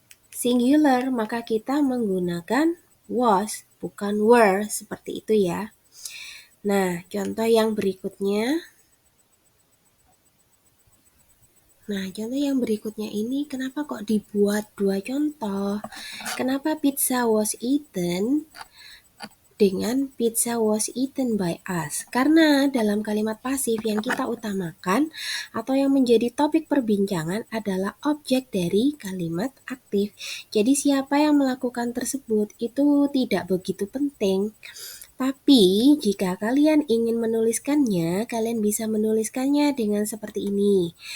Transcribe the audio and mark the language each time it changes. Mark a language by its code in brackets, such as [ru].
[id] Singular, maka kita menggunakan was, bukan were, seperti itu ya. Nah, contoh yang berikutnya. Ini kenapa kok dibuat 2 contoh? Kenapa [en] pizza was eaten [id] dengan [en] pizza was eaten by us? [id] Karena dalam kalimat pasif yang kita utamakan atau yang menjadi topik perbincangan adalah objek dari kalimat aktif. Jadi siapa yang melakukan tersebut itu tidak begitu penting. Tapi jika kalian ingin menuliskannya, kalian bisa menuliskannya dengan seperti ini.